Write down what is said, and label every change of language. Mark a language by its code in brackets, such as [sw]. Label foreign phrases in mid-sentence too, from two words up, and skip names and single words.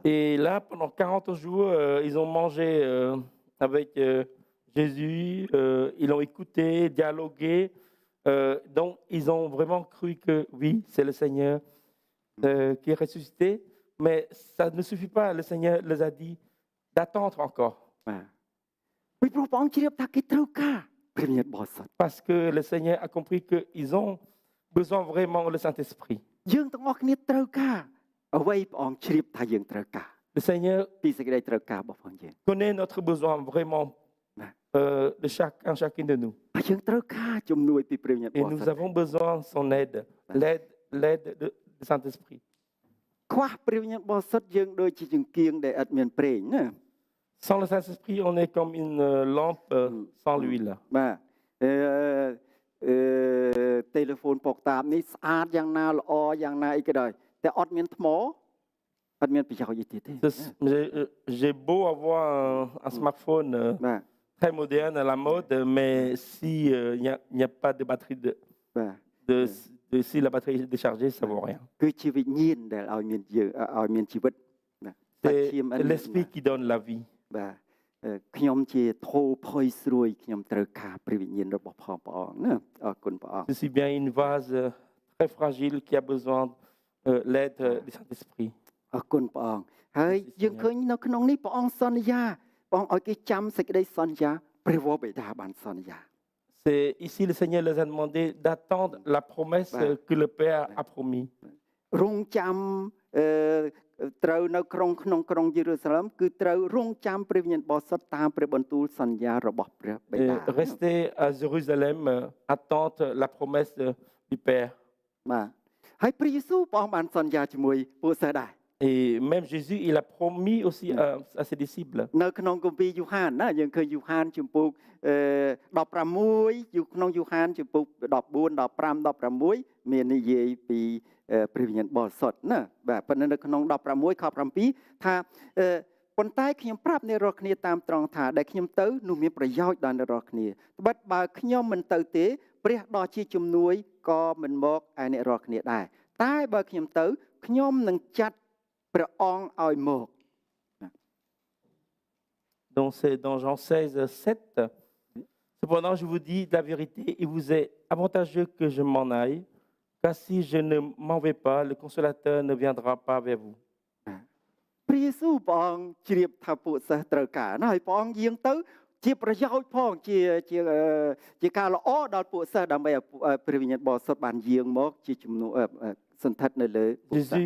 [fr] Et là, pendant 40 jours, ils ont mangé avec Jésus, ils l'ont écouté, dialogué. Donc, ils ont vraiment cru que oui, c'est le Seigneur qui est ressuscité. Mais ça ne suffit pas. Le Seigneur les a dit d'attendre encore. [km] ពីព្រោះព្រះអង្គជ្រាបថាគេត្រូវការព្រះវិញ្ញាណបរិសុទ្ធ [fr] Parce que le Seigneur a compris qu'ils ont besoin vraiment du Saint-Esprit. [km] យើងទាំងអស់គ្នាត្រូវការអ្វីព្រះអង្គជ្រាបថាយើងត្រូវការ [fr] Le Seigneur [km] ពីសេចក្តីត្រូវការរបស់ផងយើង [fr] connaît notre besoin vraiment de chacune de nous. [km] ហើយយើងត្រូវការជំនួយពីព្រះវិញ្ញាណប [fr] Et [km] រិសុ [fr] nous [km] ទ្ធ [fr] avons besoin de son aide, l'aide du Saint-Esprit. [km] ខ្វះព្រះវិញ្ញាណបរិសុទ្ធយើងដូចជាចង្គៀងដែលឥតមានប្រេងណា [fr] Sans le Saint-Esprit, on est comme une lampe sans l'huile. [km] បាទទូរស័ព្ទពកតាមនេះស្អាតយ៉ាងណាល្អយ៉ាងណាអីក៏ដោយតែអត់មានថ្មអត់មានប្រយោជន៍អីទៀតទេ [fr] J'ai beau avoir un smartphone [km] បាទ [fr] très moderne à la mode, mais si il n'y a pas de batterie si la batterie est déchargée, ça ne vaut rien. [km] គឺជាវិញ្ញាណដែលឲ្យមានយើងឲ្យមានជីវិតណា [fr] C'est l'esprit qui donne la vie. [km] បាទខ្ញុំជាធោផុយស្រួយខ្ញុំត្រូវការព្រះវិញ្ញាណរបស់ព្រះអង្គណាអរគុណព្រះអង្គ [fr] Je suis bien une vase très fragile qui a besoin de l'aide du Saint-Esprit. [km] អរគុណព្រះអង្គហើយយើងឃើញនៅក្នុងនេះព្រះអង្គសន្យាព្រះអង្គឲ្យគេចាំសេចក្តីសន្យាព្រះវរបិតាបានសន្យា [fr] C'est ici le Seigneur les a demandé d'attendre la promesse que le Père a promis. [km] រងចាំត្រូវនៅក្នុងក្រុងយេរូសាឡឹមគឺត្រូវរងចាំព្រះវិញ្ញាណបរិសុទ្ធតាមព្រះបន្ទូលសន្យារបស់ព្រះបិតា [fr] Rester à Jérusalem, attendre la promesse du Père. [km] បាទហើយព្រះយេស៊ូវព្រះអង្គបានសន្យាជាមួយពួកសិស្សដែរ [fr] Et même Jésus, il a promis aussi à ses disciples. [km] នៅក្នុងគម្ពីរយូហានណាយើងឃើញយូហានជំពូក16ក្នុងយូហានជំពូក14 15 16មាន និយាយពីព្រះវិញ្ញាណបរិសុទ្ធណាបាទប៉ុន្តែនៅក្នុង16ខ7ថាប៉ុន្តែខ្ញុំប្រាប់អ្នករាល់គ្នាតាមត្រង់ថាដែលខ្ញុំទៅនោះមានប្រយោជន៍ដល់អ្នករាល់គ្នាត្បិតបើខ្ញុំមិនទៅទេព្រះដ៏ជាជំនួយក៏មិនមកឯអ្នករាល់គ្នាដែរតែបើខ្ញុំទៅខ្ញុំនឹងចាត់ព្រះអង្គឲ្យមក [fr] Donc c'est dans Jean 16, 7. Cependant, je vous dis la vérité, il vous est avantageux que je m'en aille, car si je ne m'en vais pas, le consolateur ne viendra pas vers vous. [km] ព្រះយេស៊ូវព្រះអង្គជ្រាបថាពួកសិស្សត្រូវការណាហើយព្រះអង្គយាងទៅជាប្រយោជន៍ផងជាការល្អដល់ពួកសិស្សដើម្បីឲ្យព្រះវិញ្ញាណបរិសុទ្ធបានយាងមកជាជំនួសសន្ធិដ្ឋនៅលើពួកសិស្ស